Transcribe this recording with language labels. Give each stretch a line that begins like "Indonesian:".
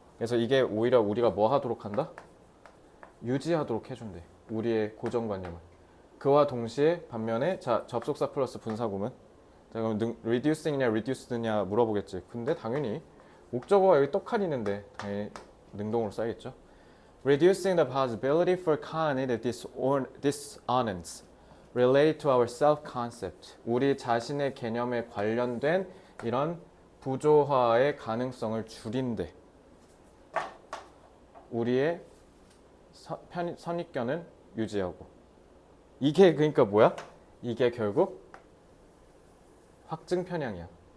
Korean: 그래서 이게 오히려 우리가 뭐 하도록 한다? 유지하도록 해준대. 우리의 고정관념을. 그와 동시에 반면에 자 접속사 플러스 분사구문. 자 그럼 reducing이냐 reduced냐 물어보겠지. 근데 당연히 목적어가 여기 떡하니 있는데 당연히 능동으로 써야겠죠.
English: Reducing the possibility for cognitive dissonance related to our self-concept.
Korean: 우리 자신의 개념에 관련된 이런 부조화의 가능성을 줄인대. 우리의 선입견은 유지하고. 이게 그러니까 뭐야? 이게 결국 확증 편향이야.